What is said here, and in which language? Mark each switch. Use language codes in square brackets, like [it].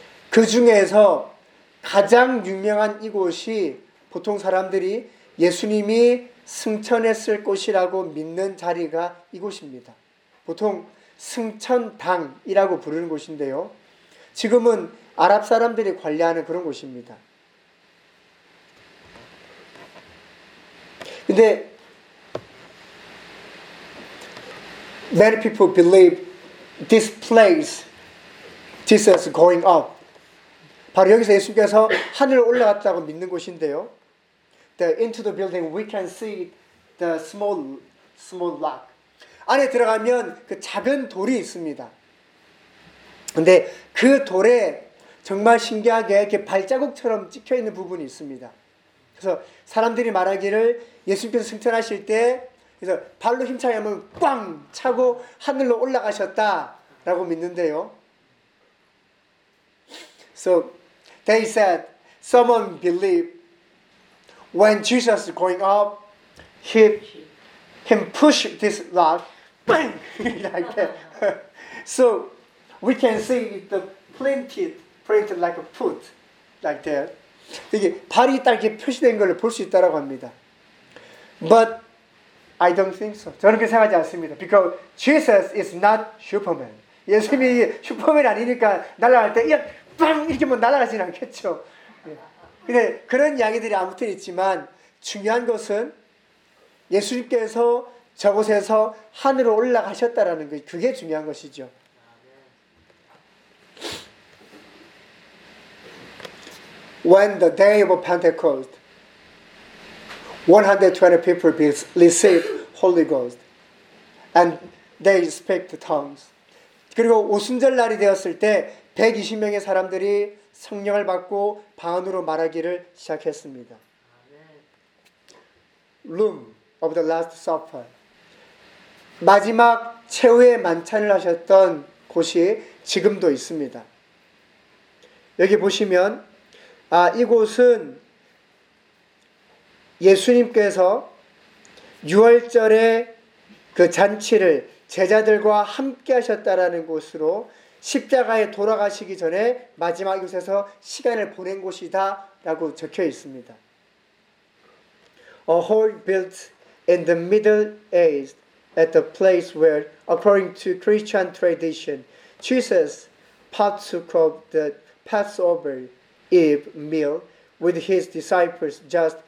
[ko] 그 중에서 가장 유명한 이곳이 보통 사람들이 예수님이 승천했을 곳이라고 믿는 자리가 이곳입니다. 보통 승천당이라고 부르는 곳인데요. 지금은 아랍 사람들이 관리하는 그런 곳입니다. 근데 [en] many people believe this place Jesus going up. [ko] 바로 여기서 예수님께서 하늘 올라갔다고 믿는 곳인데요. [en] The into the building we can see the small lock. [ko] 안에 들어가면 그 작은 돌이 있습니다. 근데 그 돌에 정말 신기하게 이렇게 발자국처럼 찍혀 있는 부분이 있습니다. 그래서 사람들이 말하기를 예수님께서 승천하실 때 그래서 발로 힘차게 하면 꽝 차고 하늘로 올라가셨다라고 믿는데요. [en] So they said someone believe when Jesus is going up, he can push this log, bang like that. So we can see the printed like a foot like that. [ko] 이게 발이 딱 이렇게 표시된 걸 볼 수 있다라고 합니다. [en] But I don't think so. [ko] 저는 그렇게 생각하지 않습니다. [en] Because Jesus is not Superman. [ko] 예수님이 슈퍼맨 아니니까 날아갈 때 이렇게 빵 이렇게 뭐 날아가진 않겠죠. 근데 그런 이야기들이 아무튼 있지만 중요한 것은 예수님께서 저곳에서 하늘로 올라가셨다라는 것이 그게 중요한 것이죠. [en] When the day of Pentecost, 120 people received Holy Ghost, and they speak the tongues. [ko] 그리고 오순절 날이 되었을 때 120명의 사람들이 성령을 받고 방언으로 말하기를 시작했습니다. [en] Room of the Last Supper, [ko] 마지막 최후의 만찬을 하셨던 곳이 지금도 있습니다. 여기 보시면. 아, 이곳은 예수님께서 유월절에 그 잔치를 제자들과 함께 하셨다라는 곳으로 십자가에 돌아가시기 전에 마지막 이곳에서 시간을 보낸 곳이다 라고 적혀 있습니다. [en] A hall built in the Middle Ages at the place where, according to Christian tradition, Jesus partook of the Passover Eve meal with his disciples just